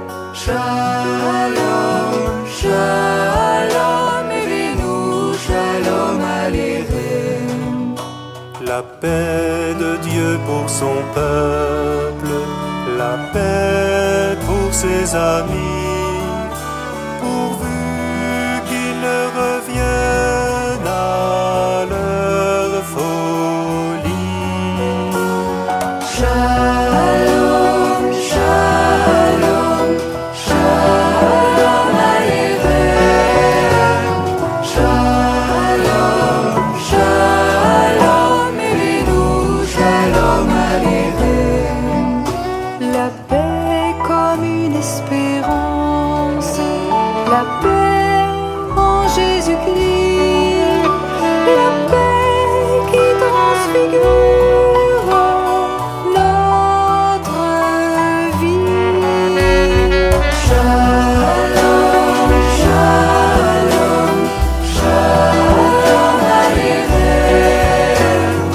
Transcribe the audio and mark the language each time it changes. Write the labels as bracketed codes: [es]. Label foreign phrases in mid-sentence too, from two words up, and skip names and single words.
[he] שלום שלום אבינו שלום עליכם. [fr] La paix de Dieu pour son peuple, la paix pour ses amis, pourvu qu'ils ne reviennent à leur folie. [he] שלום שלום שלום עליכם. שלום שלום אבינו שלום עליכם. [fr] La paix comme une espérance, la paix en Jésus-Christ, la paix qui transfigure notre vie. [he] שלום שלום שלום עליכם.